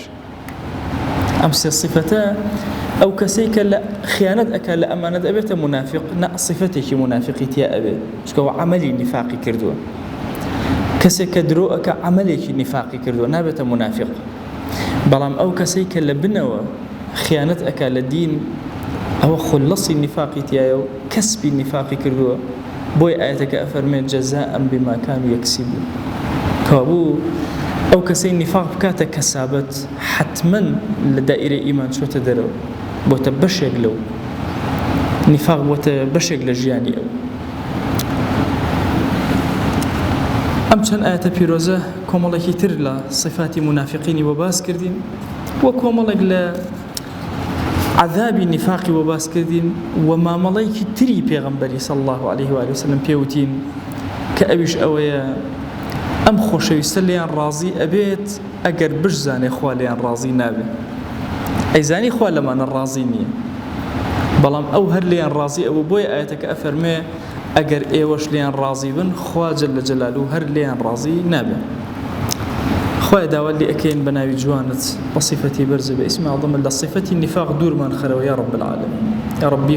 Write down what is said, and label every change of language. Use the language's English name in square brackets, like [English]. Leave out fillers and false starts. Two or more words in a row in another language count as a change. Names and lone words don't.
[Central Kurdish] ئەم سێ صفەتە ئەو کەسەی کە لە خیانەت ئەکا لە ئەمانەت ئەبێتە منافق، نە صفەتێکی منافقی تیا ئەبێ، چونکەوە عەمەلی نیفاقی کردووە. کەسێک کە درۆ ئەکا عەمەلێکی نیفاقی کردووە نابێتە منافق. بەڵام ئەو کەسەی کە لە بنەوە خیانەت ئەکا لە دین، ئەوە خولەسی نیفاقی تایە و کەسبی نیفاقی کردووە، بۆی ئاەتەکە ئەفەرمێت [Arabic] جەزاء بما كانوا يكسبون. [Central Kurdish] کەوابوو ئەو کەسەی نیفاق بکاتە کەسابەت حتمما لە دائیرەی ئیمان چۆتە دەرەوە، بۆتە بەشێک لەو نیفاق، بۆتە بەشێک لە ژیانی ئەو. ئەم چەند ئاەتە پیرۆزە کۆمەڵێکی تر لە صفاتی منافقینی بۆ باس کردین، وە کۆمەڵێک لە عذابی نیفاقی بۆ باس کردین، و مامەڵەیەکی تری پێغەمبەری [Arabic] صلی الله عليه وآله وسلم [Central Kurdish] پێوتین کە ئەویش ئەوەیە ئەم خۆشەویستە لێیان ڕازی ئەبێت ئەگەر بشزانێ خوا لێیان ڕازی نابێت. ئەیزانی خوا لەمانە ڕازی نییە بەڵام ئەو هەر لێیان ڕازی ئەوە بۆی ئاەتەکە ئەفەرمێ ئەگەر ئێوەش لێیان ڕازی بن خوا [Arabic] جەل جەلالوه [Central Kurdish] هەر لێیان ڕازی نابێ خوای داوات لێ ئەکەین بە ناوی جوانت بە صیفەتی بەرز بە ئیسمی عەظەمت لە صیفەتی نیفاق دوورمان خەرەوە [Arabic] یا رب العالمین یا ربی